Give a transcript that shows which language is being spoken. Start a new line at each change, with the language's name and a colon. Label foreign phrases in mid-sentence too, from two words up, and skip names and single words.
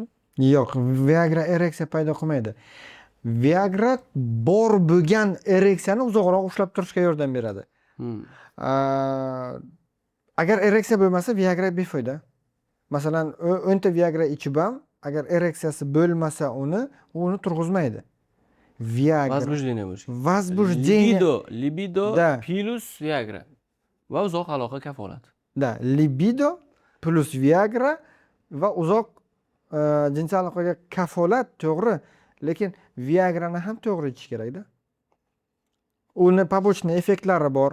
Uzbek: Yo'q, Viagra ereksiya paydo qilmaydi. Viagra bor bo'lgan ereksiyani uzoqroq ushlab turishga yordam beradi. Agar ereksiya bo'lmasa, Viagra befoyda. Masalan, 10 ta Viagra ichib ham, agar ereksiyasi bo'lmasa uni turg'izmaydi. Viagra Возбуждение bo'lishi. возбуждение Libido Da. plus Viagra va uzoq aloqa kafolati. da, libido plus Viagra va uzoq jinsiy aloqaga kafolat to'g'ri, lekin Viagrani ham to'g'ri ichish kerak-da. Uni побочный effektlari bor.